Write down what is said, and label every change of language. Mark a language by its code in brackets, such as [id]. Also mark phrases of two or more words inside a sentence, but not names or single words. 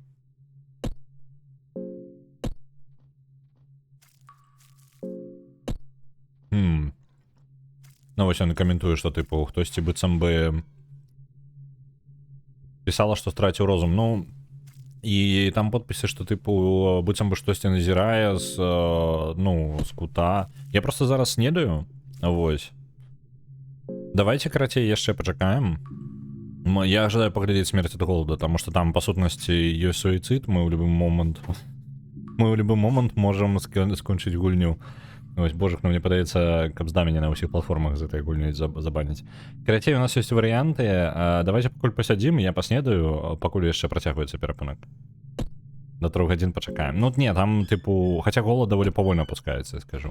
[be] Ну, вось ён каментуе, што тыпу хтосьці быццам бы пісала, што страціў розум. Ну, і там подпісы, што тыпу быццам бы штосьці назірае з ну, з кута. Я просто зараз снедаю. Вось. Давайте, карацей, яшчэ пачакаем. [ru] Я ожидаю поглядеть смерть от голода, потому что там, по сутности, ёсць суицид, мы в любой момент можем скончить гульню. [be] Ось, божик, ну мне падаецца, каб з мяне на ўсіх платформах з этой гульнёй забаніць. Карацей, у нас ёсць варыянты. Давайте пакуль пасядзім, я паснедаю, пакуль яшчэ працягваецца перапынак. До 3 гадзін пачакаем. Ну, не, там, тыпу, хаця голод даволі павольна опускаецца, скажу.